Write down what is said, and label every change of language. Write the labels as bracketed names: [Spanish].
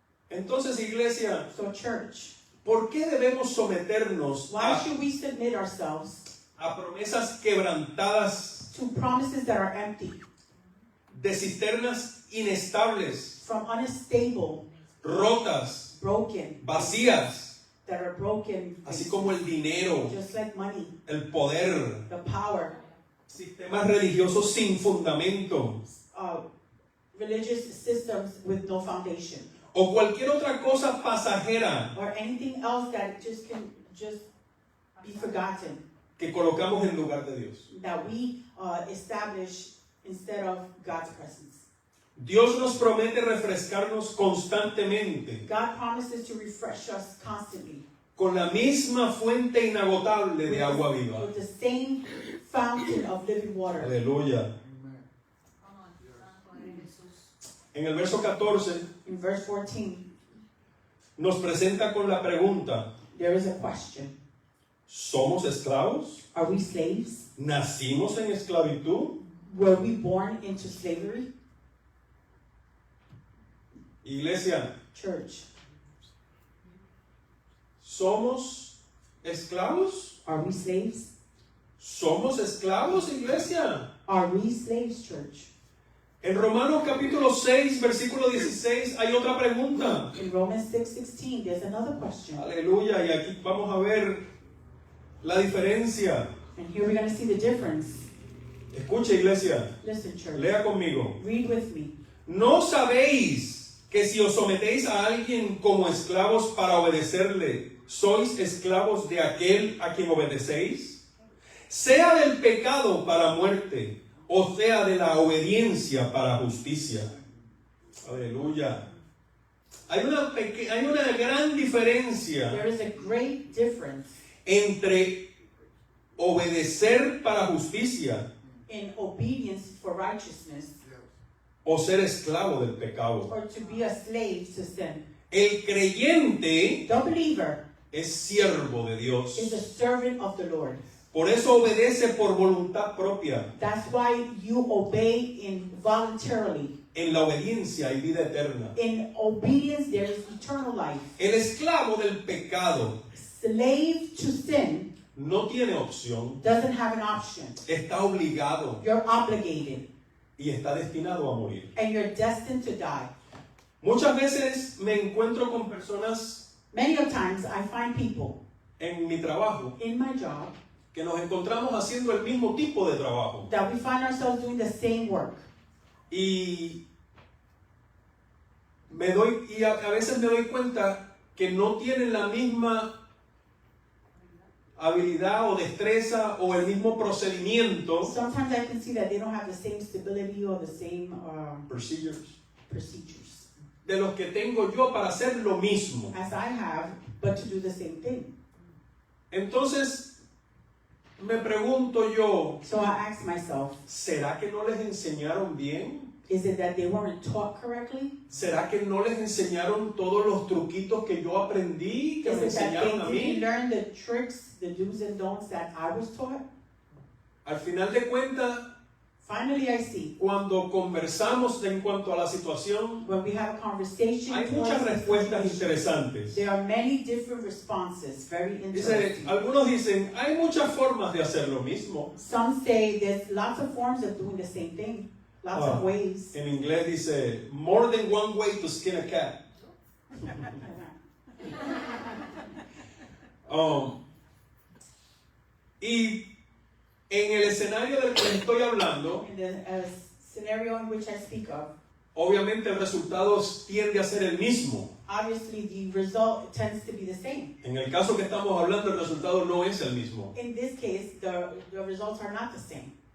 [Spanish] Entonces, iglesia, [English] So church, [Spanish] ¿por qué debemos someternos [English] why should we submit ourselves [Spanish] a promesas quebrantadas [English] to promises that are empty? [Spanish] de cisternas inestables, [English] from unstable, [Spanish] rotas, [English] broken, [Spanish] vacías, [English] that are broken, [Spanish] así como el dinero, [English] just like money, [Spanish] el poder, [English] the power, [Spanish] sistemas religiosos sin fundamento [English] religious systems with no foundation, [Spanish] o cualquier otra cosa pasajera [English] or anything else that just can just be forgotten, [Spanish] que colocamos en lugar de Dios. [English] that we establish instead of God's presence. [Spanish] Dios nos promete refrescarnos constantemente [English] God promises to refresh us constantly [Spanish] con la misma fuente inagotable de agua viva. [English] with the same fountain of living water. [Spanish] Aleluya. En el verso 14 [English] In verse 14, [Spanish] nos presenta con la pregunta: [English] there is a question. [Spanish] ¿somos esclavos? [English] Are we slaves? [Spanish] ¿Nacimos en esclavitud? [English] Were we born into slavery? [Spanish] Iglesia, [English] Church, [Spanish] ¿somos esclavos? [English] are we slaves? [Spanish] ¿Somos esclavos, iglesia? [English] Are we slaves, church? [Spanish] En Romanos capítulo 6, versículo 16 hay otra pregunta. [English] In Romans 6:16, there's another question. [Spanish] Aleluya, y aquí vamos a ver la diferencia. [English] And here we're going to see the difference. [Spanish] Escuche, iglesia, [English] Listen, church. [Spanish] lea conmigo. [English] Read with me. [Spanish] ¿No sabéis que si os sometéis a alguien como esclavos para obedecerle, sois esclavos de aquel a quien obedecéis? Sea del pecado para muerte, o sea de la obediencia para justicia. Aleluya. Hay una gran diferencia [English] There is a great difference [Spanish] entre obedecer para justicia [English] in obedience for righteousness [Spanish] o ser esclavo del pecado. [English] or to be a slave to sin. [Spanish] El creyente [English] The believer [Spanish] es siervo de Dios. [English] is a servant of the Lord. [Spanish] Por eso obedece por voluntad propia. [English] That's why you obey voluntarily. [Spanish] En la obediencia hay vida eterna. [English] In obedience, there is eternal life. [Spanish] El esclavo del pecado [English] Slave to sin [Spanish] no tiene opción. [English] doesn't have an option. [Spanish] Está obligado [English] You're obligated, [Spanish] y está destinado a morir. [English] and you're destined to die. [Spanish] Muchas veces me encuentro con personas [English] Many of times, I find people [Spanish] en mi trabajo [English] in my job [Spanish] que nos encontramos haciendo el mismo tipo de trabajo. [English] that we find ourselves doing the same work. [Spanish] Y a veces me doy cuenta que no tienen la misma habilidad o destreza o el mismo procedimiento, [English] Sometimes I can see that they don't have the same stability or the same procedures, procedures [Spanish] de los que tengo yo para hacer lo mismo. [English] as I have, but to do the same thing. [Spanish] Entonces me pregunto yo, [English] So I ask myself, [Spanish] ¿será que no les enseñaron bien? [English] is it that they weren't taught correctly? [Spanish] ¿Será que no les enseñaron todos los truquitos que yo aprendí, que me [English] Is it that [Spanish] enseñaron a [English] they didn't [Spanish] mí? [English] learn the tricks, the do's and don'ts that I was taught? [Spanish] Al final de cuentas, [English] Finally, I see, [Spanish] cuando conversamos en cuanto a la situación, [English] when we have a conversation, [Spanish] hay muchas [English] towards the [Spanish] respuestas [English] situation, [Spanish] interesantes. [English] there are many different responses, very interesting. [Spanish] Algunos dicen, hay muchas formas de hacer lo mismo. [English] Some say there's lots of forms of doing the same thing, lots of ways. [Spanish] En inglés dice, [English] more than one way to skin a cat. [Spanish] Y en el escenario del que estoy hablando, [English] In the scenario in which I speak of, [Spanish] obviamente el resultado tiende a ser el mismo. [English] obviously the result tends to be the same. [Spanish] En el caso que estamos hablando, el resultado no es el mismo. [English] In this case, the results are not the same.